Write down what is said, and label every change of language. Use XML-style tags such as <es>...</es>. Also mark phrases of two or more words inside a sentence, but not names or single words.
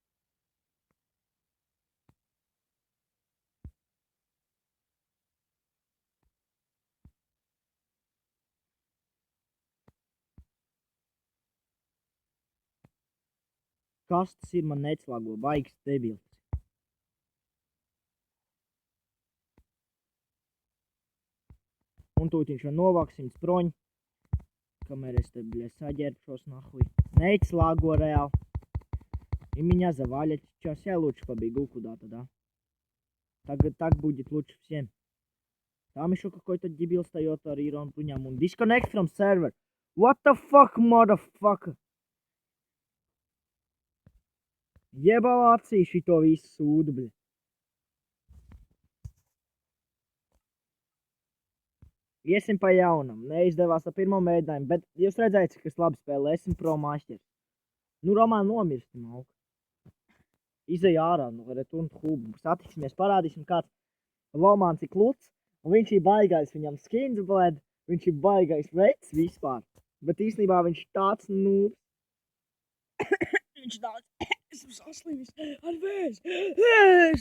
<lv>Kas tas ir, man neclago, baigs debils. Un tūtiņš vēl novāks 100 proņi. Kamēr es te, saģērbšos nahuj. Neclago reāli.</lv> <ru>И меня завалят сейчас. Я лучше побегу куда-то, да? Так будет лучше всем. Там еще какой-то дебил встает</ru> <lv>ar Iron bruņām un</lv> <en>disconnect from server. What the fuck, motherfucker?</en> <lv>Jebal acī šito visu sūdu, bļa. Iesim pa jaunam. Neizdevās ar pirmo mēģinājumu, bet jūs redzējāt, cik es labi spēlēju. Esmu pro māšķers. Nu, Romā nomirsti, mauka. Izej ārā, nu,</lv> <en>return to hub.</en> <lv>Satiksimies, parādīsim, kāds Lomāns ir kluts, un viņš ir baigais, viņam skins, blēd, viņš ir baigais vecs vispār. Bet īstenībā viņš tāds, nu... Viņš tāds, esmu saslimis ar vēzi.</lv>